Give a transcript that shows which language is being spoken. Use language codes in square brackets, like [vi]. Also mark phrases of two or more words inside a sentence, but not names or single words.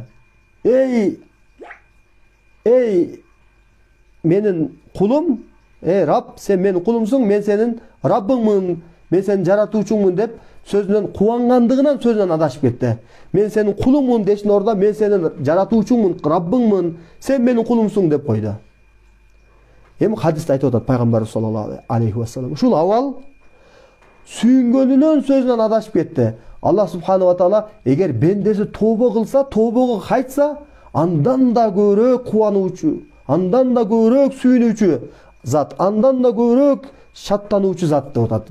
[ky] Эй, менин кулум, Раб, сен менин кулумсуң, мен сенин Раббыңмын, мен сенин жаратуучуңмун деп сөзүнөн кубангандыгынан сөзүнөн адашып кетти. Мен сенин кулуңмун дештин ордо мен сенин жаратуучуңмун, Раббыңмын, сен менин кулумсуң деп койду. Эми хадисте айтып атат пайгамбар [ar] صلى الله عليه وسلم. [ky] Ушул абал сүйүнгөнүнөн сөзүнөн адашып кетти. Аллах [ar] سبحانه وتعالى [ky] эгер бендеси тобо кылса, тобого кайтса, андан да көбүрөөк кубануучу, андан да көбүрөөк сүйүнүүчү зат, андан да көбүрөөк шаттануучу зат деп атат.